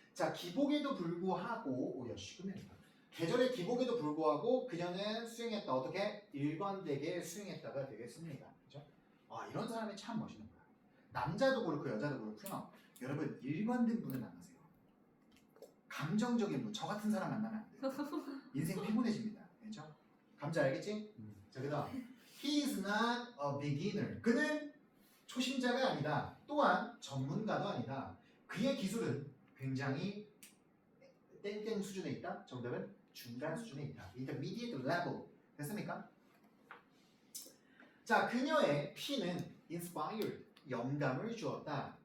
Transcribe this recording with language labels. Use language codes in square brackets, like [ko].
[ko] 자, 기복에도 불구하고, 오야, 시끄럽다. 계절의 기복에도 불구하고 그녀는 수행했다. 어떻게? 일관되게 수행했다가 되겠습니다. 그죠? 이런 사람이 참 멋있는 거야. 남자도 그렇고 여자도 그렇고요. 여러분, 일관된 분을 만나세요. 감정적인 분, 저 같은 사람 만나면 안 돼요. 인생 피곤해집니다. 그렇죠? 감자 알겠지? 자, 그다음 [en] He is not a beginner. [ko] 그는 초심자가 아니다. 또한 전문가도 아니다. 그의 기술은 굉장히 땡땡 수준에 있다. 정답은 중간 수준에 있다. [en] Intermediate level. 됐습니까? [ko] 자, 그녀의 P는 inspired. 영감을 주었다.